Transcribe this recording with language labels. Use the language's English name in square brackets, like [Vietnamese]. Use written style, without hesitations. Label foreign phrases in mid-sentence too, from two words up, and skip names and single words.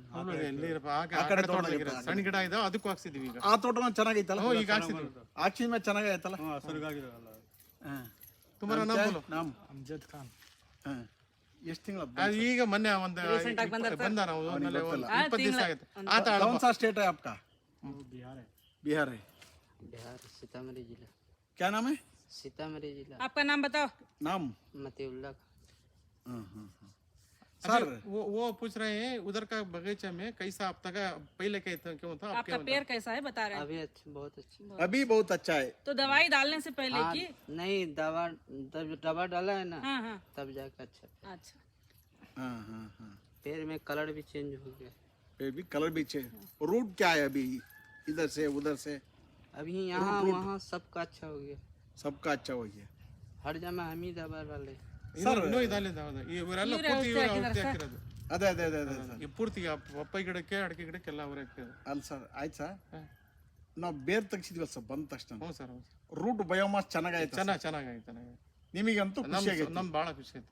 [Kannada] ಸಣ್ಣ ಗಿಡ ಇದೆ, ಅದಕ್ಕೂ ಹಾಕ್ಸಿದೀವಿ. ಈಗ ಆ ತೋಟನ ಚೆನ್ನಾಗೈತಲ್ಲ? ಈಗ ಹಾಕ್ಸಿದ್ವಿ. ಹಾಕ್ಸಿದ ಮೇಲೆ ಚೆನ್ನಾಗೈತಲ್ಲ? ಅಮ್ಜದ್ ಖಾನ್. ಎಷ್ಟು ತಿಂಗಳು? ಈಗ ಮೊನ್ನೆ ಒಂದು ಬಂದ ನಾವು 20 ದಿವಸ ಆಗುತ್ತೆ. [Hindi] कौन सा स्टेट है आपका? बिहार है। बिहार सीतामढ़ी जिला। क्या नाम है? सीतामढ़ी जिला। आपका नाम बताओ। नाम मतीउल्ला। सर वो पूछ रहे हैं उधर का बगीचा में कैसा अब तक पहले क्यों था? आपका पेड़ कैसा है बता रहे हैं? अभी अच्छा, बहुत अच्छा। अभी बहुत अच्छा है। तो दवाई डालने से पहले की? नहीं, दवा डाला है ना, हाँ। तब जाकर अच्छा। अच्छा। पेड़ में कलर भी चेंज हो गया। भी कलर भी चेंज। रूट क्या है अभी? इधर से उधर से अभी यहाँ वहाँ सबका अच्छा हो गया। सबका अच्छा हो गया। हर जगह हम ही दवा डाले सर [Kannada] ಇವರೆಲ್ಲ ಪೂರ್ತಿ ಹಾಕಿರೋದು. ಅದೇ ಅದೇ ಅದೇ ಅದೇ ಸರ್, ಪೂರ್ತಿ ಪಪ್ಪಾಯಿ ಗಿಡಕ್ಕೆ, ಅಡಿಕೆ ಗಿಡಕ್ಕೆಲ್ಲ ಅವರೇ ಹಾಕಿರೋದು. ಅಲ್ಲ ಸರ್, ಆಯ್ತು ಸರ್. ನಾವು ಬೇರೆ ತೆಗ್ಸಿದ್ವಿ ಸರ್ ಬಂದ ತಕ್ಷಣ. ಹ್ಞೂ ಸರ್. [English] root biomass [Kannada] ಚೆನ್ನಾಗಾಯ್ತು? ಚೆನ್ನಾಗಾಯ್ತು. ನಿಮಗಂತೂ ಖುಷಿ ಆಗೈತೆ? ನಮ್ಗೆ ಭಾಳ ಖುಷಿ ಆಯ್ತು.